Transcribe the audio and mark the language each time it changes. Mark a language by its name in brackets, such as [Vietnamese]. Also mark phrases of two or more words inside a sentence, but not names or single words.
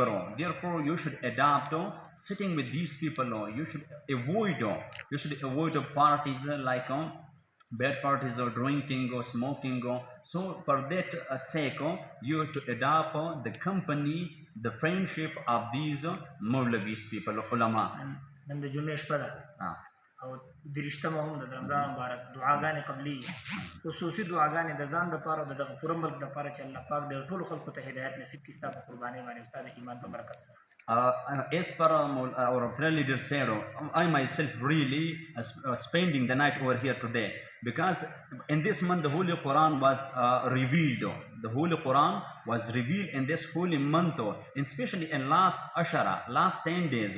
[English] Therefore you should adapt sitting with these people. You should avoid parties like bad parties or drinking or smoking. So for that sake, you have to adopt the company, the friendship of these Maulavis people, ulama. [Pashto] نن د جمعې شپه ده او درشتمه هم د رمضان مبارک دعاګانې قبلي خصوصي دعاګانې د ځان لپاره او د دغه پوره ملک لپاره چې الله پاک د ټولو خلکو ته هدایت نصیب کړي ستا په قربانۍ باندې ستا د ایمان په برکت سره. [English] As per our prayer leader said, I myself really spending the night over here today because in this month the Holy Quran was revealed. The Holy Quran was revealed in this holy month, and especially in last Ashara, last 10 days.